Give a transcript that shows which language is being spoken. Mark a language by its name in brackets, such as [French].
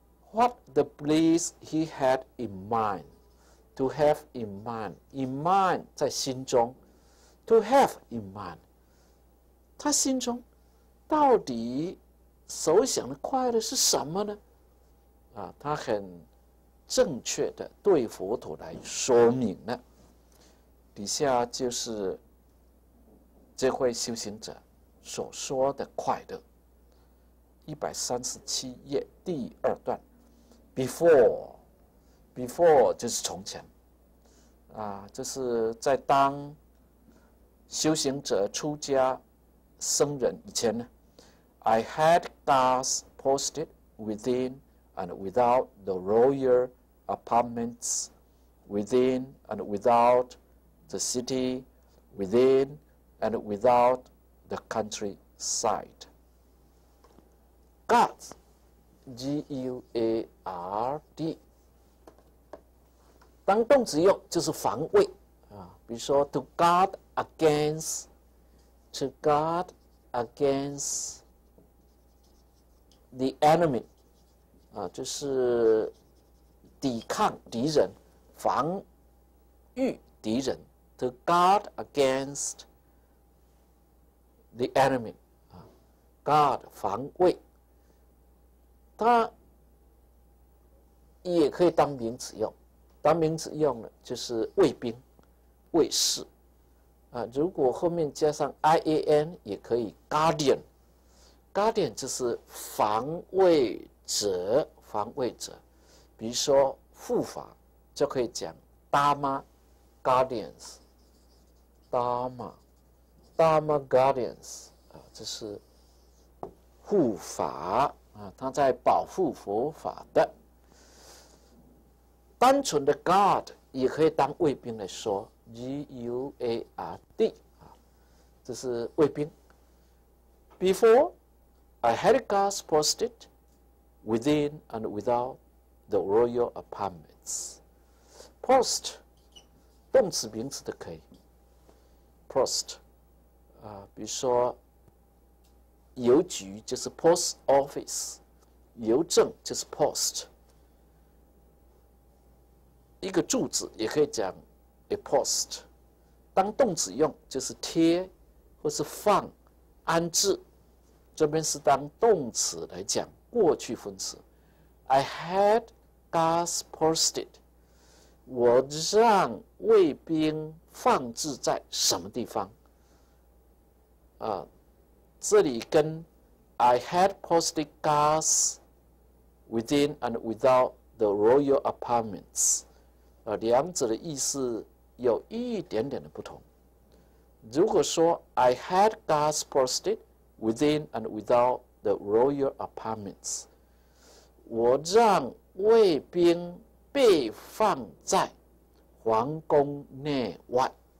[English] What the bliss he had in mind, to have in mind [Chinese] 在心中 [English] ，to have in mind， [Chinese] 他心中到底所想的快乐是什么呢？他很正确的对佛陀来说明了。底下就是这位修行者所说的快乐。 137页第2段 [English] ，before [Chinese] 就是从前，这是在当修行者出家僧人以前呢 [English] ，I had guards posted within and without the royal apartments, within and without the city, within and without the countryside. [Chinese] Guard, G-U-A-R-D， 当动词用就是防卫比如说 [English] to guard against the enemy。 [Chinese] 就是抵抗敌人，防御敌人 [English] to guard against the enemy [Chinese] 啊 ，guard 防卫，它也可以当名词用。当名词用呢，就是卫兵、卫士啊。如果后面加上 ian 也可以 guardian。guardian 就是防卫者，防卫者。比如说护法就可以讲 dharma guardians，dharma guardians 啊，这是护法啊，他在保护佛法的。单纯的 guard 也可以当卫兵来说 ，guard 啊，这是卫兵。 [English] Before I had guards posted within and without the royal apartments. [Chinese] Post 动词名词都可以。Post 啊，比如说邮局就是 post office， 邮政就是 post。一个柱子也可以讲 a post， 当动词用就是贴或是放、安置，这边是当动词来讲过去分词。 [English] I had guards posted， [Chinese] 我让卫兵放置在什么地方？ [English] 啊， [Chinese] 这里跟 [English] I had posted guards within and without the royal apartments。 [Chinese] 两者的意思有一点点的不同。 [English] 如果说 I had guards posted within and without the royal apartments， [Chinese] 我让卫兵被放在皇宫内外，